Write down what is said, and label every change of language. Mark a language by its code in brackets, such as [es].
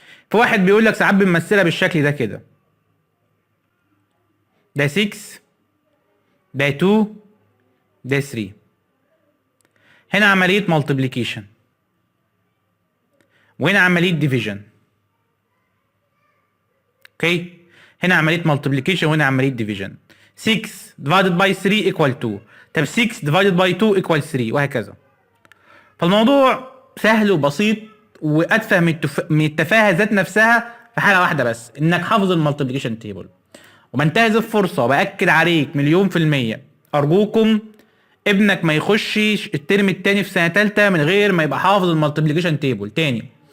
[ar] في واحد بيقول لك ساعات بنمثلها بالشكل ده كده، ده 6 ده 2 ده 3. هنا عملية مالتيبليكيشن وهنا عملية ديفيجن. اوكي، هنا عملية مالتيبليكيشن وهنا عملية ديفيجن. [en] 6 divided by 3 equal 2. [ar] طب [en] 6 divided by 2 equal 3 [ar] وهكذا. فالموضوع سهل وبسيط واتفه من التفاهة ذات نفسها في حالة واحدة بس، انك حافظ المالتيبليكيشن تيبل. وبنتهز الفرصة وبأكد عليك مليون في المية، ارجوكم ابنك ما يخشش الترم التاني في سنة تالتة من غير ما يبقى حافظ المالتيبليكيشن تيبل. تاني،